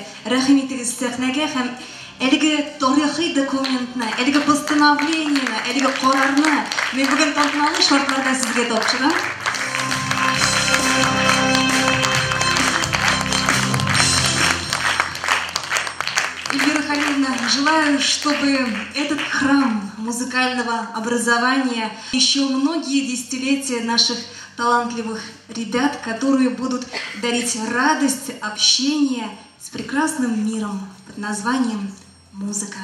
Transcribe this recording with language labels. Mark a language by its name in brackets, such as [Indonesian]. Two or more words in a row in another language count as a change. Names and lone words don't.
[Tatar] Рәхим итегез сәхнәгә һәм әлеге тарихи документны, әлеге постановлениене, әлеге карарны мин бүген тантаналы шартларда сезгә тапшырам. [Russian] Эльвира Халиловна, желаю, чтобы этот храм музыкального образования, еще многие десятилетия наших талантливых ребят, которые будут дарить радость общения с прекрасным миром под названием музыка.